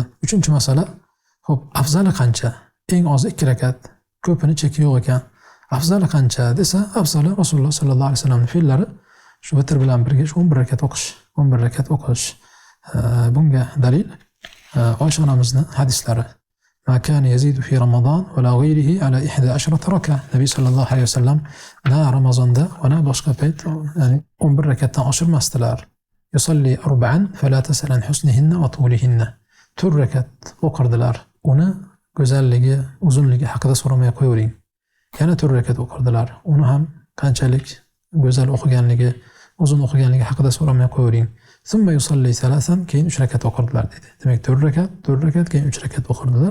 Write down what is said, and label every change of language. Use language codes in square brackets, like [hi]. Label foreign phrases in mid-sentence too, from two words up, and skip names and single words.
[uz] 3-masala, xo'p, afzali qancha? Eng ozi 2 rakat, ko'pini cheki yo'q ekan. Afzali qancha desa, afzali Rasululloh [ar] sallallohu alayhi vasallamning [uz] fe'llari shu vitr bilan birga 11 rakat o'qish, 11 rakat o'qish. Bunga dalil Oysha onamizning hadislari. [ar] ما كان يزيد في رمضان ولا غيره على 11 ركعة. [uz] Nabiy [ar] صلى الله عليه وسلم [uz] na Ramazonda va na boshqa payt, ya'ni 11 rakatdan oshirmasdilar. [ar] يصلي 4 فلا تسأل عن حسنهن وطولهن. [uz] 4 rakat o'qirdilar. Uni go'zalligi, uzunligi haqida so'ramay qo'yavering. Yana 4 rakat o'qirdilar. Uni ham qanchalik go'zal o'qiganligi, uzun o'qiganligi haqida so'ramay qo'yavering. [ar] ثم يصلي 3, [uz] keyin 3 rakat o'qirdilar dedi. Demak 4 rakat, keyin 3 rakat o'qirdilar.